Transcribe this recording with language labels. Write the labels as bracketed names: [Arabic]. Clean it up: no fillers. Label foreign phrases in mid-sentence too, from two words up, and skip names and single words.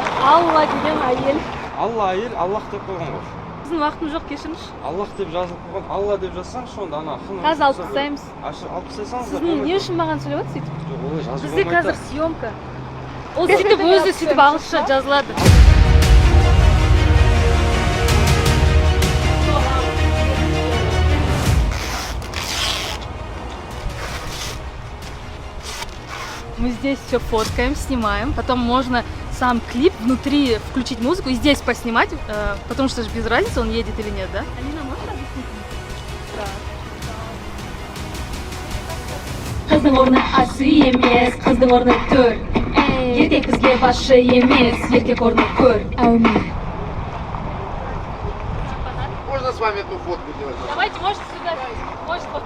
[Kazakh] Алла деген әйел. Алла әйел, Аллах деп қойған ғой. Біздің уақытымыз жоқ, кешіріңізші. Аллах деп жазылып қойған. Алла деп жазсаңыз, сонда ана қылмыс. Қазір алып тастаймыз. Алып тастасаңыз да Сіз не үшін маған сөйлеп отырсыз сөйтіп? Жоқ, олай жазып Бізде болмайды. қазір съемка. Ол сөйтіп өзі сөйтіп ағылшынша жазылады. [Russian] Мы здесь все фоткаем, снимаем, потом можно сам клип внутри включить музыку и здесь поснимать, потому что же без разницы, он едет или нет, да? Алина, можешь объяснить? [Kazakh] Қыздың орны асы емес, қыздың орны төр. Еркек бізге басшы емес, еркек орны көр. Әумин. [Russian] Можно с вами эту фотку делать? Давайте, можете сюда, может вот.